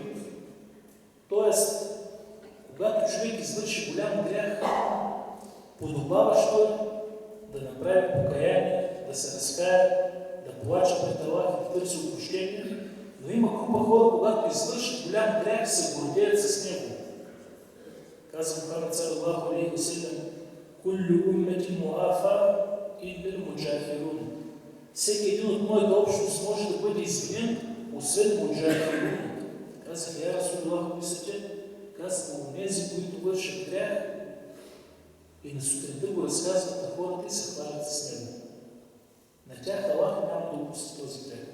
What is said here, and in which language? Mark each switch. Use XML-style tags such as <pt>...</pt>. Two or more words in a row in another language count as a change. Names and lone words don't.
<bg>Тоест, когато човек извърши голям грях, подобаващо е да направи покаяние, да се разкая, да плаче пред Аллах и да търси опрощение, но има група хора, когато извършат голям голям грях се гордеят с него.</bg> <ar>Казва Мухамед صلى الله عليه وسلم: "كل أمتي معافى إلا المجاهرون."</ar> <bg>Всеки един от моята общност може да бъде извинен, освен муджахирун. Казах:</bg> <ar>"يا رسول الله,</ar> <bg>мислите?" Казах: "Онези, които вършат грях и на сутринта го разказват на хората и се хвалят с него. На тях Аллах няма да опусти този грях."</bg>